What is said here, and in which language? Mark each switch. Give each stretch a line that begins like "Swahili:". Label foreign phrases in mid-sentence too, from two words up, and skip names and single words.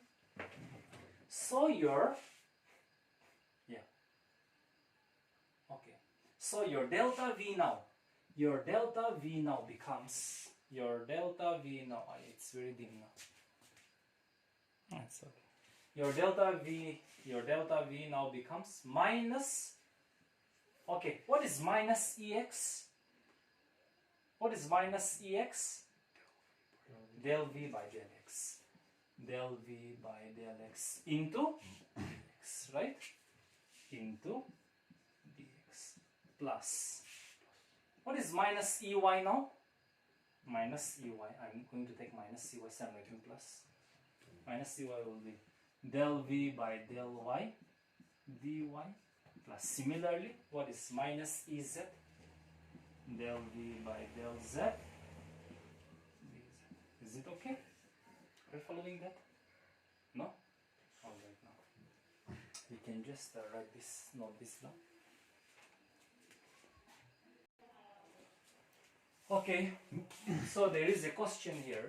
English: So your so your delta v now becomes it's very dim now. That's okay. Your delta v now becomes minus, okay, what is minus ex? What is minus ex? Del v by del x. Del v by del x into x, right? Into plus. What is minus ey now? Minus ey. I'm going to take minus ey, so I'm writing plus. Minus ey will be del v by del y dy plus. Similarly, what is minus ez? Del v by del z. Is it okay? Are you following that? No? Alright, now. You can just write this, note this down. Okay, so there is a question here.